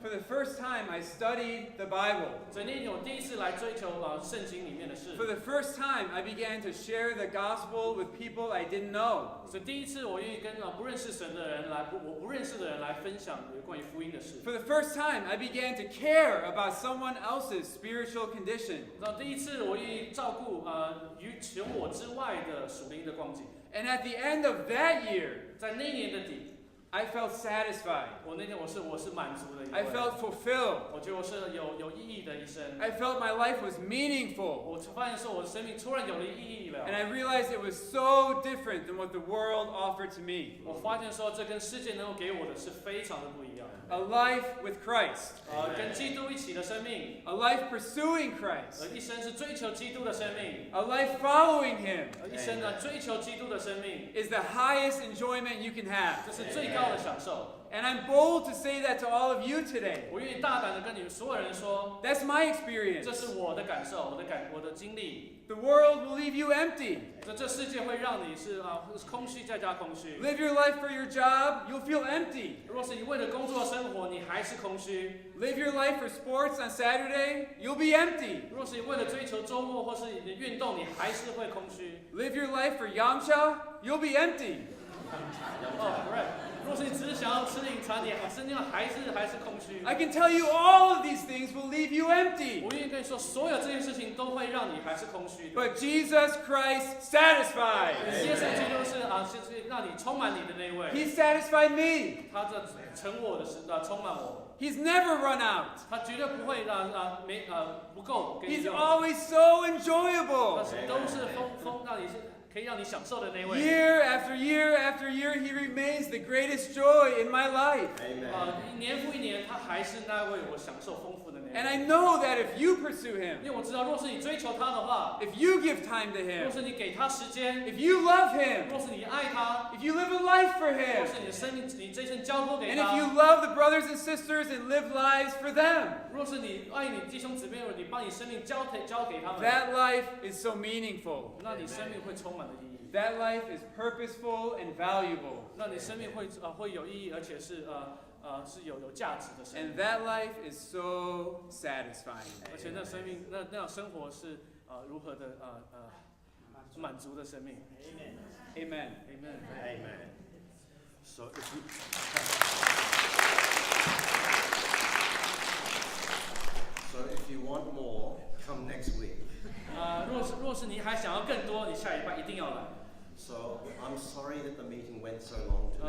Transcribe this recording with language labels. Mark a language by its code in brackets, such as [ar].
[en] For the first time, I studied the Bible. [zh] 在那一年，我第一次来追求圣经里面的事。 [en] For the first time, I began to share the gospel with people I didn't know. [zh] 所以第一次，我愿意跟不认识神的人我不认识的人来分享关于福音的事。 [en] For the first time, I began to care about someone else's spiritual condition. [zh] 第一次，我愿意照顾除我之外的属灵的光景。 [en] And at the end of that year, [zh] 在那一年的底， [en] I felt satisfied. [zh] 我那天我是满足的一位。 [en] I felt fulfilled. [zh] 我觉得我是有意义的一生。 [en] I felt my life was meaningful. [zh] 我发现说我的生命突然有了意义了。 [en] And I realized it was so different than what the world offered to me. [zh] 我发现说这跟世界能够给我的是非常的不一样。 [en] A life with Christ. [zh] 跟基督一起的生命。 [en] A life pursuing Christ. [zh] 一生是追求基督的生命。 [en] A life following Him. [zh] 一生追求基督的生命。 [en] Is the highest enjoyment you can have. [zh] 这是最高的享受。 [en] And I'm bold to say that to all of you today. [zh] 我愿意大胆的跟你们所有人说。 [en] That's my experience. [zh] 这是我的感受，我的经历。 [en] The world will leave you empty. [zh] 这世界会让你是空虚再加空虚。 [en] Live your life for your job, you'll feel empty. [zh] 若是你为了工作生活，你还是空虚。 [en] Live your life for sports on Saturday, you'll be empty. [zh] 若是你为了追求周末或是你的运动，你还是会空虚。 [en] Live your life for Yamcha, you'll be empty. Right. [zh] 若是你只是想要吃饮茶，你身上还是空虚。 [en] I can tell you all of these things will leave you empty. [zh] 我愿意跟你说，所有这些事情都会让你还是空虚的。 [en] But Jesus Christ satisfies. [zh] 耶稣基督是让你充满你的那一位。 [en] He satisfied me. [zh] 他这成我的充满我。 [en] He's never run out. [zh] 他绝对不会不够。 [en] He's always so enjoyable. [zh] 都是让你是。可以让你享受的那位。 [en] Year after year after year, He remains the greatest joy in my life. [zh] 年复一年，他还是那位我享受丰富的那位。 [en] And I know that if you pursue Him, [zh] 因为我知道，若是你追求他的话， [en] if you give time to [zh] 若 [en] Him, [zh] 是你给他时间， [en] if you love Him, [zh] 若是你爱他， [en] if you live a life for [zh] 若 [en] Him, [zh] 是你的生命你这一生交托给 [en] and [zh] 他， [en] if you love the brothers and sisters and live lives for them, [zh] 若是你爱你弟兄姊妹，你把你生命交给他们， [en] that life is so meaningful. [zh] 那你生命会充满了意义。 [en] That life is purposeful and valuable. [zh] 那你生命会有意义，而且是有价值的生命。 [en] And that life is so satisfying. [zh] 而且那生命那样生活是如何的满足的生命。 [en] Amen. Amen. Amen. So if you want more, come next week. [zh] 若是你还想要更多，你下礼拜一定要来。 [en] So I'm sorry that the meeting went so long